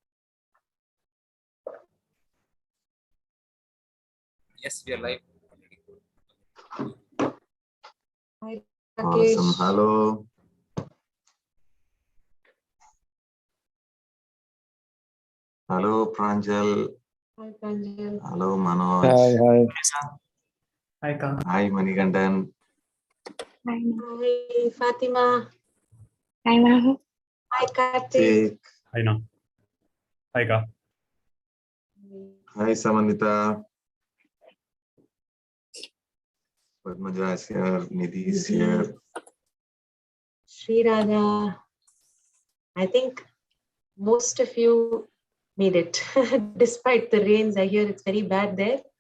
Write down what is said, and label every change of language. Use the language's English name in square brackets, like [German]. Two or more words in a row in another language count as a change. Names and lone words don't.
[English] Yes, we are live. Awesome. Hello. Hello, Pranjal. Hi, Pranjal. Hello, Manoj. Hi. Hi, Kang. Hi, Manikandan. Hi, Fatima. Hi, ma'am. Hi, Karthik. Hi, Na. Hi, Ka. Hi, Samantha. Padmaja is here. Nidhi is here. Sri Radha. I think most of you made it. Despite the rains, I hear it's very bad there.